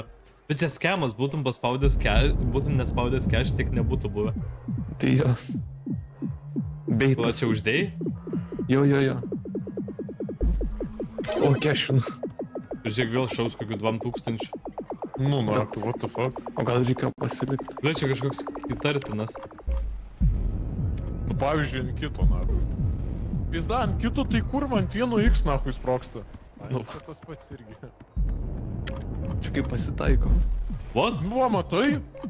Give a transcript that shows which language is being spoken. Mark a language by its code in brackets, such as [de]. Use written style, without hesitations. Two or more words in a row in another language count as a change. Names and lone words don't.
[lt] Bet čia skemas, būtum paspaudęs būtum nespaudęs cash, tiek nebūtų buvę. Tai jo. Tu Beitas. čia uždėjai? Jo. O, kešinu. Žiūrėk vėl šaus kokių 2000. Nu, na, [en] what the fuck. [lt] O gal reikia pasilikti? Ble, čia kažkoks įtartinas. Nu, pavyzdžiui, ant kito, na. Pizda, ant kito tai kurva ant 1x, nahui, sproksta. Nu. Čia tas pats irgi. Čia kaip pasitaiko. What? Nu, va, matai?